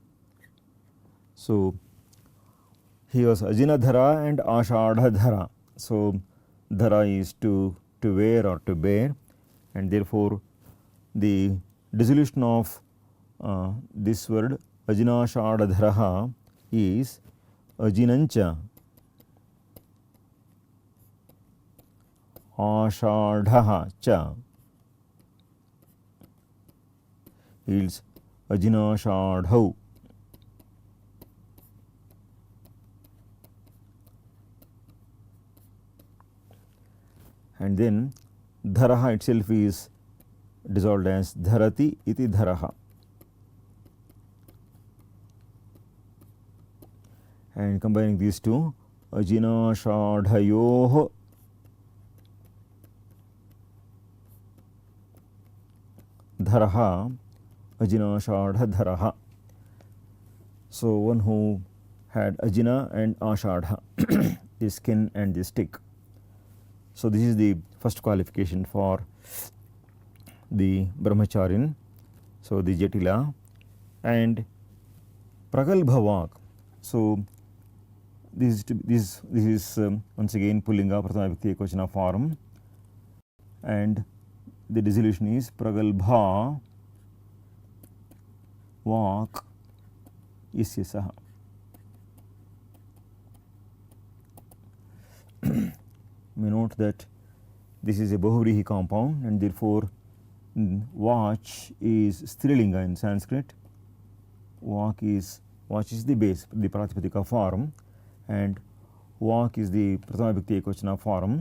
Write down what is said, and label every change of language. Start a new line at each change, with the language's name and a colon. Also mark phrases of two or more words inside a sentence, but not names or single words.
English: So he was ajinadhara and ashadhadhara. So dhara is to wear or to bear, and therefore the dissolution of this word ajinashadharaha is
Sanskrit: अजिनञ्च आषाढः च.
English: yields ajinashadhau. And then dharaha itself is dissolved as
Sanskrit: धरति इति धरः.
English: And combining these two,
Sanskrit: अजिनाषाढयोः धरः अजिनाषाढ धरः.
English: So one who had ajina and ashadha, the skin and the stick. So this is the first qualification for the brahmacharin, so the jatila. And pragalbhavak, so this is once again
Sanskrit: पुल्लिङ्ग प्रथमा विभक्ति एकवचन
English: form, and the dissolution is
Sanskrit: प्रगल्भ वाक् यस्य सः.
English: We note that this is a bahuvrihi compound, and therefore vach is strilinga in Sanskrit. Vach is the base, the pratipadika form, and vak is the
Sanskrit: प्रथमा विभक्ति एकवचन
English: form.